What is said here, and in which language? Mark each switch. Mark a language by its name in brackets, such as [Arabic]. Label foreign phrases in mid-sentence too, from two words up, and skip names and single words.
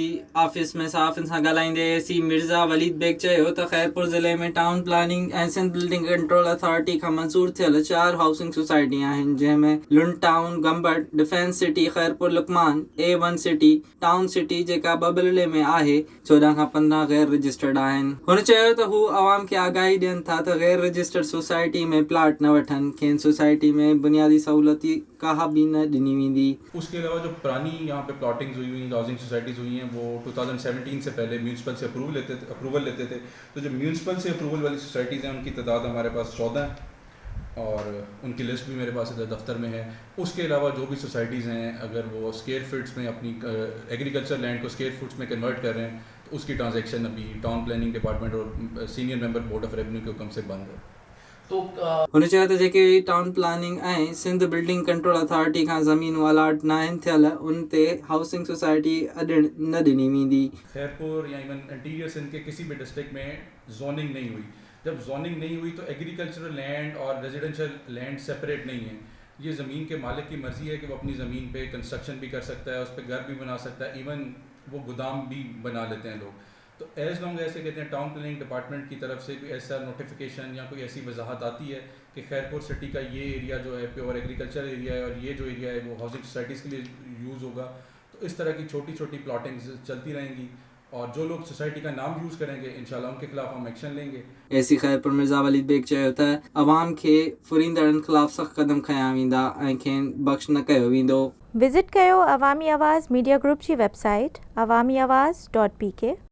[Sindhi] ऑफिस में सहाफ़ियुनि सां ॻाल्हाईंदे एसी मिर्ज़ा वलीद बेग चयो त खैरपुर ज़िले में [English] town planning [Sindhi] ऐं सिंध बिल्डिंग कंट्रोल अथॉरिटी खां मंज़ूर थियल 4 [English] housing society [Sindhi] आहिनि, जंहिंमें लुंड टाउन, गंबड़, डिफेंस सिटी, खैरपुर लुकमान, A1 सिटी, टाउन सिटी जेका बबलले में आहे, 14 खां 15 गैर रजिस्टर्ड आहिनि। हुन चयो त हू अवाम खे आगाही ॾियनि था त गैर रजिस्टर्ड सोसाइटी में प्लाट न वठनि, खेनि सोसाइटी में बुनियादी सहूलती कहा भी न ॾिनी वेंदी। [Urdu] اس کے علاوہ جو پرانی یہاں پہ پلاٹنگز ہوئی ہوئی [English] housing societies [Urdu] ہوئی ہیں وہ 2017 سے پہلے میونسپل سے اپروول لیتے تھے. تو جو میونسپل سے اپروول والی سوسائٹیز ہیں ان کی تعداد ہمارے پاس 14 ہے اور ان کی لسٹ بھی میرے پاس ادھر دفتر میں ہے. اس کے علاوہ جو بھی سوسائٹیز ہیں اگر وہ [English] square feets [Urdu] میں اپنی [English] agriculture land [Urdu] کو [English] square feets [Urdu] میں کنورٹ کر رہے ہیں تو اس کی ٹرانزیکشن ابھی [English] town planning department [Urdu] اور [English] senior member board of revenue [Urdu] کے حکم سے بند ہے. [Sindhi] तो हुन चयो त जेके [English] town planning [Sindhi] ऐं सिंध बिल्डिंग कंट्रोल अथॉरिटी खां ज़मीनूं अलाट न आहिनि थियल, उन ते [English] housing society [Sindhi] न ॾिनी वेंदी। [Urdu] خیرپور یا [English] even interior Sindh [Urdu] کے کسی بھی ڈسٹرکٹ میں زوننگ نہیں ہوئی. جب زوننگ نہیں ہوئی تو [English] agricultural land [Urdu] اور [English] residential land separate [Urdu] نہیں ہے. یہ زمین کے مالک کی مرضی ہے کہ وہ اپنی زمین پہ کنسٹرکشن بھی کر سکتا ہے، اس پر گھر بھی بنا سکتا ہے، ایون وہ گودام بھی بنا لیتے ہیں لوگ. تو [English] as long [Urdu] ایسے کہتے ہیں [English] town planning department [Urdu] کی طرف سے بھی ایسا نوٹیفکیشن یا کوئی ایسی وضاحت آتی ہے کہ خیرپور سٹی کا یہ ایریا جو ہے [English] pure agriculture area [Urdu] ہے اور یہ جو ایریا ہے وہ [English] housing societies [Urdu] کے لیے یوز ہوگا، تو اس طرح کی چھوٹی چھوٹی پلاٹنگز چلتی رہیں گی اور جو لوگ سوسائٹی کا نام یوز کریں گے ان شاء اللہ ان کے خلاف ہم ایکشن لیں گے. [Sindhi] एसी खैरपुर मिर्ज़ा वलीद बेग चयो त अवाम खे फुरींदड़नि ख़िलाफ़ सख़्त क़दम खयां वेंदा ऐं खेनि बख़्श न कयो वेंदो। विज़िट कयो अवामी आवाज़ मीडिया ग्रुप जी वेबसाइट awamiawaz.pk।